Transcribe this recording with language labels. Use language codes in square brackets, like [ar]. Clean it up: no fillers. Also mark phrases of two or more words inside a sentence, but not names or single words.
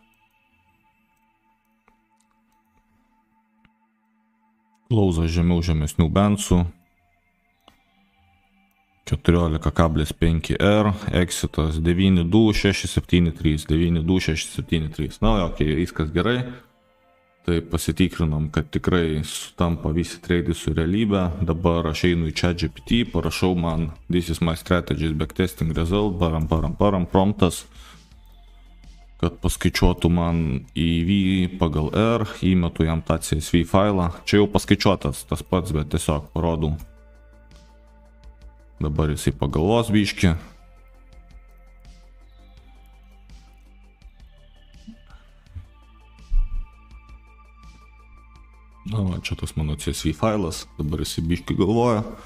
[lt] Klausas žemesnių bandsų, 14,5 R, exitas 92673, 92673, na ok, viskas gerai. Tai pasitikrinom, kad tikrai sutampa visi treidai su realybė. Dabar aš einu į ChatGPT, parašau man [en] this is my strategies backtesting result, param, [lt] promptas, kad paskaičiuotų man EV pagal R, įmetu jam tą CSV failą. Čia jau paskaičiuotas tas pats, bet tiesiog parodau. Dabar jisai pagalvos biški. Na, va, čia tas mano CSV failas, dabar jisai biški galvoja.